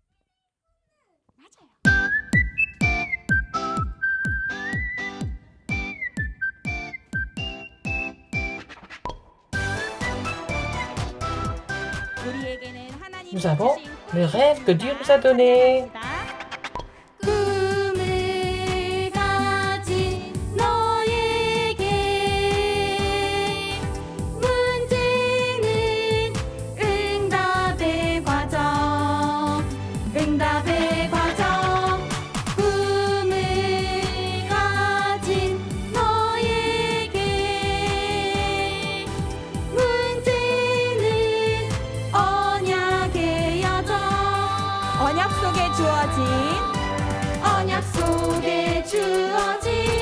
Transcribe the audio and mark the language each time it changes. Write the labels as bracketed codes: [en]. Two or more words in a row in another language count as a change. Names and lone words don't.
[fr] Nous avons le rêve que Dieu nous a donné. [ko] 꿈을 가진 너에게 문제는 응답의 과정 꿈을 가진 너에게 문제는 언약의 여정 언약 속에 주어진